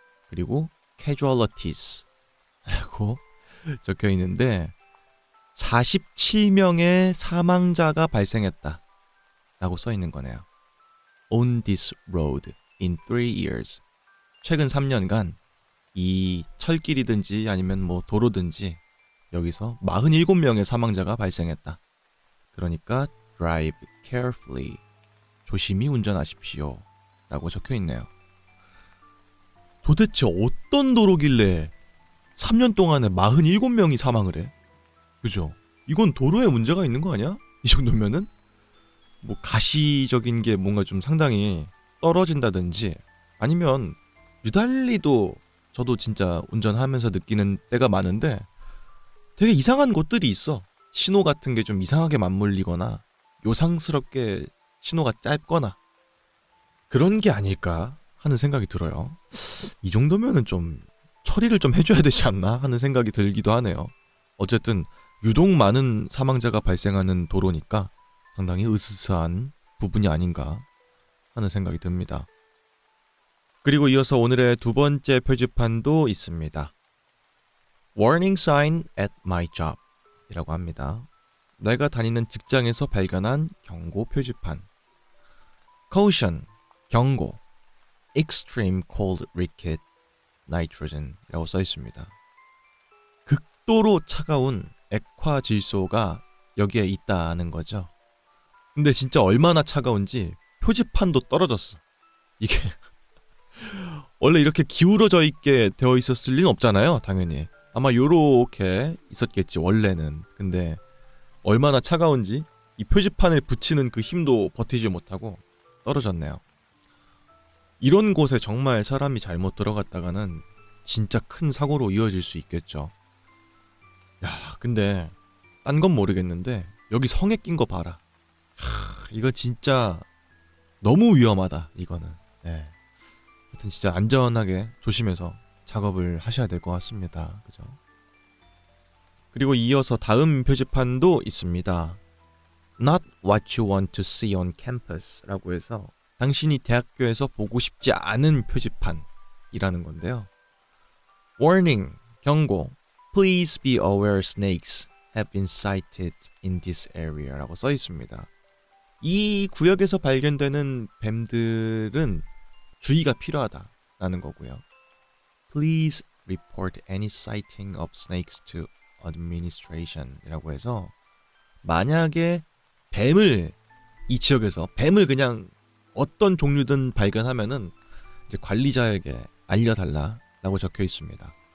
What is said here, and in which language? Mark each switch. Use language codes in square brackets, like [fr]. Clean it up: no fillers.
[ko] 그리고 casualties라고 적혀 있는데 47명의 사망자가 발생했다 라고 써 있는 거네요. [en] On this road in 3 years. [ko] 최근 3년간 이 철길이든지 아니면 뭐 도로든지 여기서 47명의 사망자가 발생했다. 그러니까 [en] drive carefully. [ko] 조심히 운전하십시오. 라고 적혀 있네요. 도대체 어떤 도로길래 3년 동안에 47명이 사망을 해? 그죠? 이건 도로에 문제가 있는 거 아니야? 이 정도면은? 뭐 가시적인 게 뭔가 좀 상당히 떨어진다든지 아니면 유달리도 저도 진짜 운전하면서 느끼는 때가 많은데 되게 이상한 곳들이 있어. 신호 같은 게 좀 이상하게 맞물리거나 요상스럽게 신호가 짧거나 그런 게 아닐까 하는 생각이 들어요. 이 정도면은 좀 처리를 좀 해줘야 되지 않나 하는 생각이 들기도 하네요. 어쨌든 유독 많은 사망자가 발생하는 도로니까 상당히 으스스한 부분이 아닌가 하는 생각이 듭니다. 그리고 이어서 오늘의 두 번째 표지판도 있습니다. [en] Warning sign at my job [ko] 이라고 합니다. 내가 다니는 직장에서 발견한 경고 표지판. [en] Caution, [ko] 경고, [en] extreme cold ricket nitrogen [ko] 이라고 써 있습니다. 극도로 차가운 액화 질소가 여기에 있다는 거죠. 근데 진짜 얼마나 차가운지 표지판도 떨어졌어. 이게 원래 이렇게 기울어져 있게 되어 있었을 리는 없잖아요. 당연히 아마 요렇게 있었겠지 원래는. 근데 얼마나 차가운지 이 표지판을 붙이는 그 힘도 버티지 못하고 떨어졌네요. 이런 곳에 정말 사람이 잘못 들어갔다가는 진짜 큰 사고로 이어질 수 있겠죠. 야, 근데 딴 건 모르겠는데 여기 성에 낀 거 봐라. 이거 진짜 너무 위험하다 이거는. 네. 하여튼 진짜 안전하게 조심해서 작업을 하셔야 될 것 같습니다. 그죠? 그리고 이어서 다음 표지판도 있습니다. [en] Not what you want to see on campus [ko] 라고 해서 당신이 대학교에서 보고 싶지 않은 표지판이라는 건데요. [en] Warning, [ko] 경고, [en] please be aware snakes have been sighted in this area [ko] 라고 써 있습니다. 이 구역에서 발견되는 뱀들은 주의가 필요하다라는 거고요. [en] Please report any sighting of snakes to administration [ko] 이라고 해서 만약에 뱀을 이 지역에서 뱀을 그냥 어떤 종류든 발견하면은 이제 관리자에게 알려달라라고 적혀 있습니다.